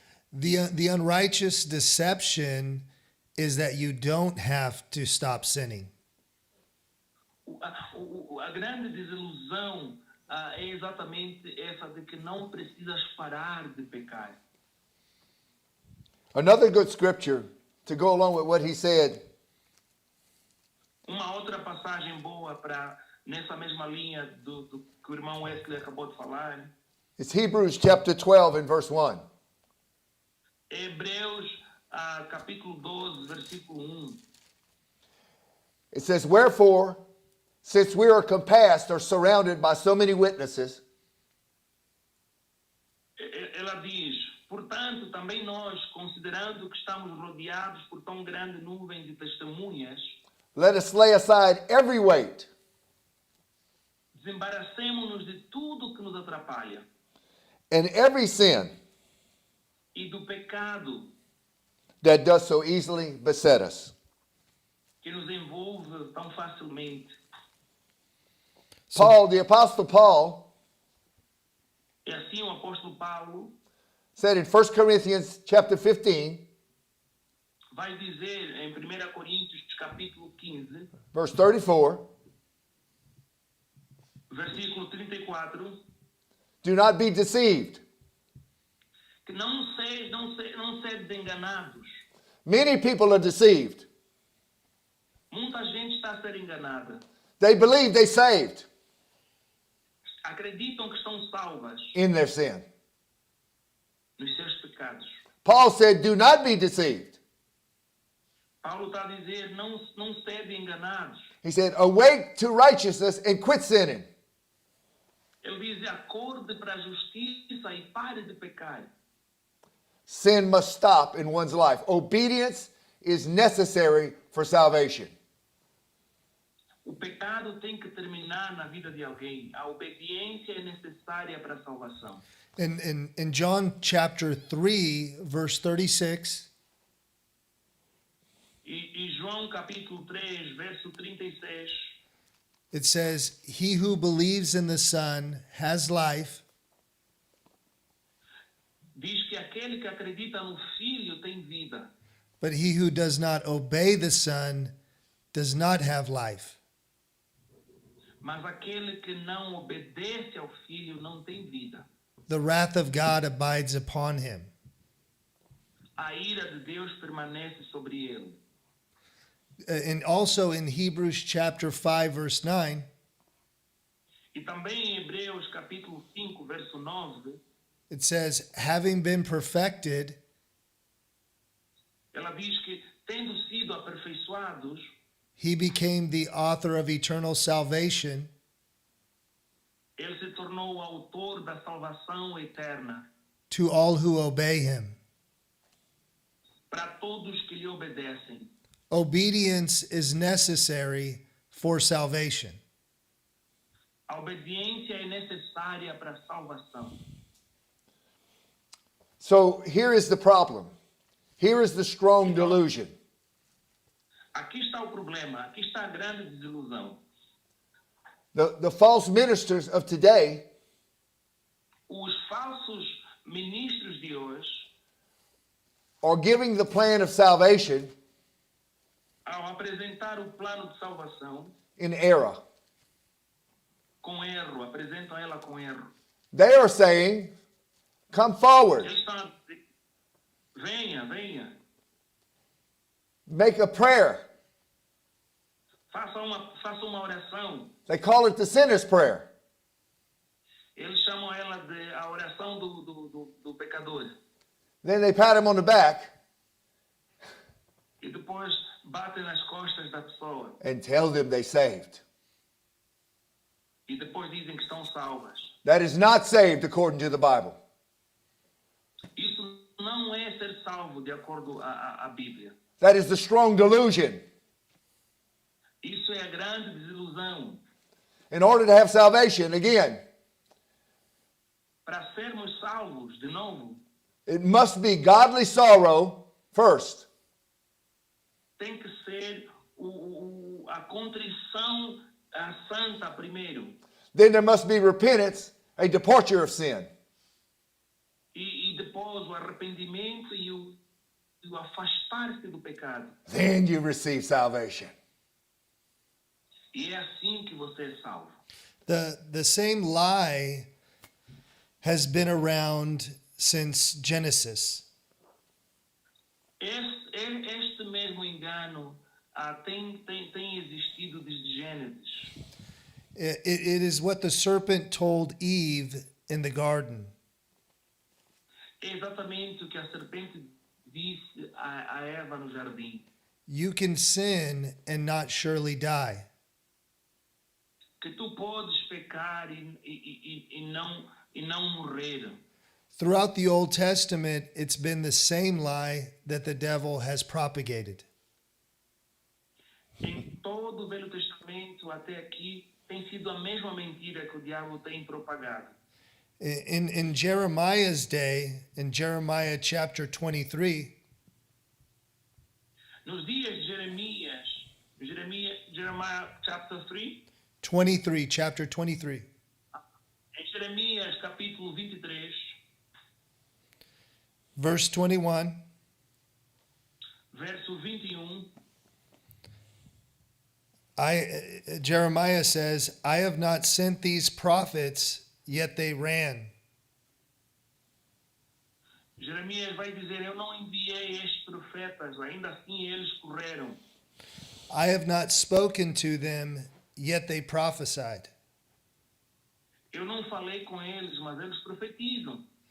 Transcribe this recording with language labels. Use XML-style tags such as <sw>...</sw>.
<en>The unrighteous deception is that you don't have to stop sinning.</en> <pt>A grande desilusão é exatamente essa de que não precisas parar de pecar.</pt> <en>Another good scripture to go along with what he said</en> <pt>Uma outra passagem boa para nessa mesma linha do que o irmão Wesley acabou de falar,</pt> <en>is Hebrews chapter 12 and verse 1.</en> <pt>Hebreus capítulo 12, versículo 1.</pt> <en>It says, wherefore, since we are compassed or surrounded by so many witnesses,</en> <pt>Ela diz, portanto, também nós, considerando que estamos rodeados por tão grande nuvem de testemunhas,</pt> <en>let us lay aside every weight</en> <pt>desembaracemo-nos de tudo que nos atrapalha</pt> <en>and every sin</en> <pt>e do pecado</pt> <en>that does so easily beset us.</en> <pt>que nos envolve tão facilmente.</pt> <en>Paul, the Apostle Paul,</en> <pt>E assim o apóstolo Paulo</pt> <en>said in 1 Corinthians chapter 15,</en> <pt>vai dizer em 1 Coríntios capítulo 15,</pt> <en>verse 34,</en> <pt>versículo 34,</pt> <en>do not be deceived.</en> <pt>que não sede enganados.</pt> <en>Many people are deceived.</en> <pt>Muita gente está a ser enganada.</pt> <en>They believe they saved</en> <pt>Acreditam que estão salvas</pt> <en>in their sin.</en> <pt>nos seus pecados.</pt> <en>Paul said, do not be deceived.</en> <pt>Paulo está a dizer, não sede enganados.</pt> <en>He said, awake to righteousness and quit sinning.</en> <pt>Ele diz, acorde para a justiça e pare de pecar.</pt> <en>Sin must stop in one's life. Obedience is necessary for salvation.</en> <pt>O pecado tem que terminar na vida de alguém. A obediência é necessária para a salvação.</pt> <en>In John chapter 3, verse 36,</en> <pt>E João capítulo 3, verso 36,</pt> <en>it says, "He who believes in the Son has life,</en> <pt>diz que aquele que acredita no Filho tem vida.</pt> <en>but he who does not obey the Son does not have life."</en> <pt>Mas aquele que não obedece ao Filho não tem vida.</pt> <en>The wrath of God abides upon him.</en> <pt>A ira de Deus permanece sobre ele.</pt> <en>And also in Hebrews chapter 5, verse 9,</en> <pt>E também em Hebreus capítulo 5, verso 9,</pt> <en>it says, "Having been perfected,</en> <pt>ela diz que, tendo sido aperfeiçoados,</pt> <en>he became the author of eternal salvation</en> <pt>ele se tornou o autor da salvação eterna</pt> <en>to all who obey him."</en> <pt>para todos que lhe obedecem.</pt> <en>Obedience is necessary for salvation.</en> <pt>A obediência é necessária para a salvação.</pt> <en>So here is the problem. Here is the strong delusion.</en> <pt>Aqui está o problema, aqui está a grande desilusão.</pt> <en>The false ministers of today</en> <pt>Os falsos ministros de hoje,</pt> <en>are giving the plan of salvation</en> <pt>ao apresentar o plano de salvação</pt> <en>in error.</en> <pt>com erro, apresentam ela com erro.</pt> <en>They are saying, come forward,</en> <pt>Eles estão a dizer, venha,</pt> <en>make a prayer.</en> <pt>faça uma oração.</pt> <en>They call it the sinner's prayer.</en> <pt>Eles chamam ela de a oração do pecador.</pt> <en>Then they pat him on the back</en> <pt>E depois batem nas costas da pessoa.</pt> <en>and tell them they saved.</en> <pt>E depois dizem que estão salvas.</pt> <en>That is not saved according to the Bible.</en> <pt>Isso não é ser salvo de acordo à Bíblia.</pt> <en>That is the strong delusion.</en> <pt>Isso é a grande desilusão.</pt> <en>In order to have salvation, again,</en> <pt>Para sermos salvos, de novo,</pt> <en>it must be godly sorrow first.</en> <pt>tem que ser a contrição santa primeiro.</pt> <en>Then there must be repentance, a departure of sin.</en> <pt>E depois o arrependimento e o afastar-se do pecado.</pt> <en>Then you receive salvation.</en> <pt>E é assim que você é salvo.</pt> <en>The same lie has been around since Genesis.</en> <pt>Este mesmo engano tem existido desde Gênesis.</pt> <en>It is what the serpent told Eve in the garden.</en> <pt>É exatamente o que a serpente disse a Eva no jardim.</pt> <en>You can sin and not surely die.</en> <pt>Que tu podes pecar e não morrer.</pt> <en>Throughout the Old Testament, it's been the same lie that the devil has propagated.</en> <pt>Em todo o Velho Testamento até aqui tem sido a mesma mentira que o diabo tem propagado.</pt> <en>In Jeremiah's day, in Jeremiah chapter 23,</en> <pt>Nos dias de Jeremiah</pt> <en>chapter 3, chapter 23,</en> <pt>em Jeremias capítulo 23,</pt> <en>verse 21.</en> <pt>verso 21.</pt> <en>Jeremiah says, I have not sent these prophets, yet they ran.</en> <pt>Jeremias vai dizer: eu não enviei estes profetas, ainda assim eles correram.</pt> <en>I have not spoken to them, yet they prophesied.</en> <pt>Eu não falei com eles, mas eles profetizam.</pt>